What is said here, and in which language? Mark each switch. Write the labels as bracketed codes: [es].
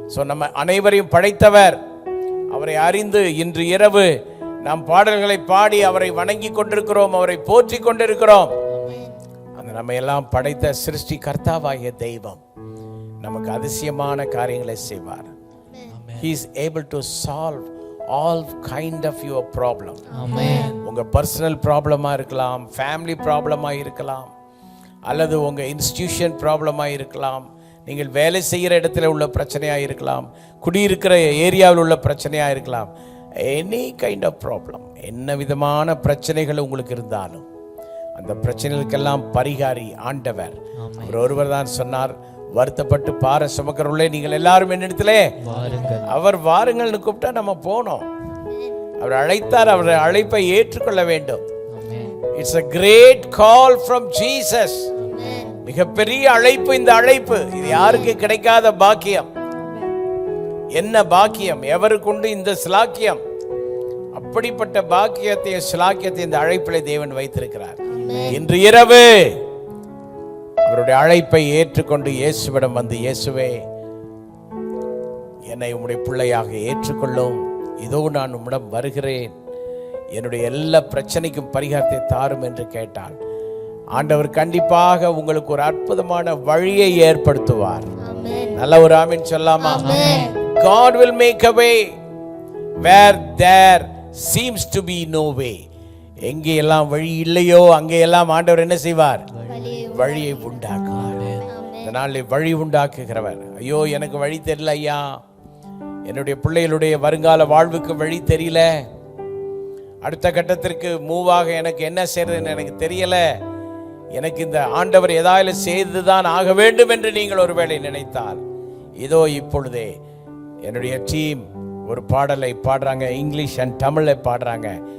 [ta] நம்ம அனைவரையும் படைத்தவர். அவரை அறிந்து இன்று இரவு நாம் பாடல்களை பாடி அவரை வணங்கி கொண்டிருக்கிறோம், அவரை போற்றி கொண்டிருக்கிறோம். அந்த நம்ம எல்லாம் படைத்த சிருஷ்டி கர்த்தாவாகிய தெய்வம் நமக்கு அதிசயமான காரியங்களை செய்வார். [en] He is able to solve all kind of your problem. [ta] உங்க பர்சனல் ப்ராப்ளமா இருக்கலாம், ஃபேமிலி ப்ராப்ளமா இருக்கலாம், அல்லது உங்க இன்ஸ்டிடியூஷன் ப்ராப்ளமா இருக்கலாம், நீங்கள் வேலை செய்கிற இடத்துல உள்ள பிரச்சனையாக இருக்கலாம், குடியிருக்கிற ஏரியாவில் உள்ள பிரச்சனையாக இருக்கலாம். [en] any kind of problem, [ta] என்ன விதமான பிரச்சனைகள் உங்களுக்கு இருந்தாலும் அந்த பிரச்சனைகளுக்கெல்லாம் பரிகாரி ஆண்டவர். அவர் ஒருவர் தான் சொன்னார், வருத்தப்பட்டு பார சுமக்கிறவர்களே நீங்கள் எல்லாரும் என்னிடத்திலே அவர் வாருங்கள்னு கூப்பிட்டா நம்ம போனோம். அவர் அழைத்தார், அவர் அழைப்பை ஏற்றுக்கொள்ள வேண்டும். [en] It's a great call from Jesus. [ta] மிகப்பெரிய அழைப்பு இந்த அழைப்பு. இது யாருக்கு கிடைக்காத பாக்கியம்? என்ன பாக்கியம், எவருக்குண்டு இந்த சிலாக்கியம்? அப்படிப்பட்ட பாக்கியத்தையும் சிலாக்கியத்தையும் இந்த அழைப்பிலே தேவன் வைத்திருக்கிறார். இன்று இரவு அவருடைய அழைப்பை ஏற்றுக்கொண்டு இயேசுவிடம் வந்து, இயேசுவே என்னை உம்முடைய பிள்ளையாக ஏற்றுக்கொள்ளும், இதோ நான் உம்மிடம் வருகிறேன், என்னுடைய எல்லா பிரச்சனைக்கும் பரிகாரத்தை தாரும் என்று கேட்டால் ஆண்டவர் கண்டிப்பாக உங்களுக்கு ஒரு அற்புதமான வழியை ஏற்படுத்துவார். நல்ல ஒரு ஆமீன் சொல்லாமா? [en] God will make a way where there seems to be no way. [ta] எங்கே எல்லாம் வழி இல்லையோ அங்கே எல்லாம் ஆண்டவர் என்ன செய்வார்? வழியை உண்டாக்குவார். இந்த நாளில் வழி உண்டாக்குகிறவர். ஐயோ எனக்கு வழி தெரியல ஐயா, என்னுடைய பிள்ளைகளுடைய வருங்கால வாழ்வுக்கு வழி தெரியல, அடுத்த கட்டத்திற்கு மூவாக எனக்கு என்ன செய்யறதுன்னு எனக்கு தெரியல, எனக்கு இந்த ஆண்டவர் ஏதாவது செய்துதான் ஆக வேண்டும் என்று நீங்கள் ஒருவேளை நினைத்தால், இதோ இப்பொழுதே என்னுடைய டீம் ஒரு பாடலை பாடுறாங்க, இங்கிலீஷ் அண்ட் தமிழை பாடுறாங்க.